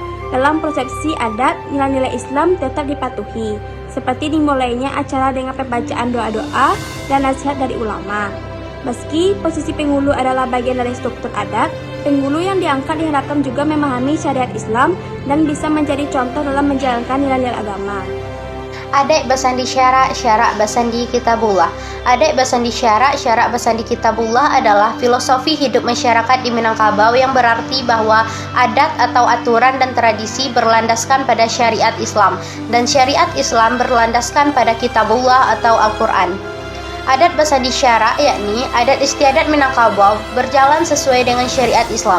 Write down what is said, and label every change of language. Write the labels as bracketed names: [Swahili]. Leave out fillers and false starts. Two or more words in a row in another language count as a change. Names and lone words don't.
[Indonesian] Dalam persepsi adat, nilai-nilai Islam tetap dipatuhi, seperti dimulainya acara dengan pembacaan doa-doa dan nasihat dari ulama. Meski posisi Pengulu adalah bagian dari struktur adat, Pengulu yang diangkat diharapkan juga memahami syariat Islam dan bisa menjadi contoh dalam menjalankan nilai-nilai agama. Adat bersandi syarak bersandi kitabullah. Adat bersandi syarak bersandi kitabullah adalah filosofi hidup masyarakat di Minangkabau yang berarti bahwa adat atau aturan dan tradisi berlandaskan pada syariat Islam dan syariat Islam berlandaskan pada kitabullah atau Al-Quran. Adat bersandi syarak yakni adat istiadat Minangkabau berjalan sesuai dengan syariat Islam.